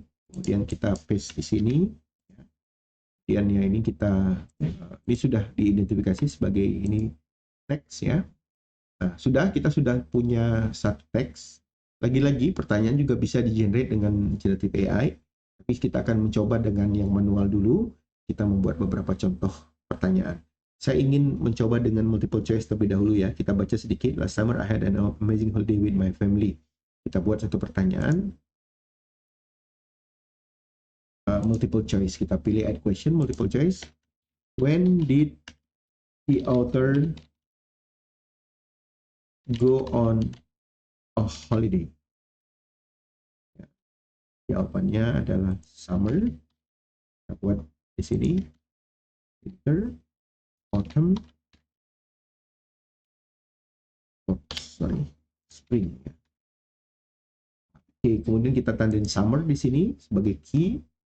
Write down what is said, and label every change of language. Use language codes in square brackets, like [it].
[id] Kemudian kita paste di sini. Kemudian ya ini ini sudah diidentifikasi sebagai ini teks, ya. Nah, kita sudah punya satu teks. Lagi-lagi pertanyaan juga bisa di-generate dengan generative AI. Tapi kita akan mencoba dengan yang manual dulu. Kita membuat beberapa contoh pertanyaan. Saya ingin mencoba dengan multiple choice terlebih dahulu, ya. Kita baca sedikit. [en] Last summer I had an amazing holiday with my family. [id] Kita buat satu pertanyaan. [en] Multiple choice. [id] Kita pilih [en] add question, multiple choice. When did the author go on a holiday? [id] Ya. Jawabannya adalah summer. Kita buat di sini. Winter, autumn, spring. Oke, kemudian kita tandain summer di sini sebagai key.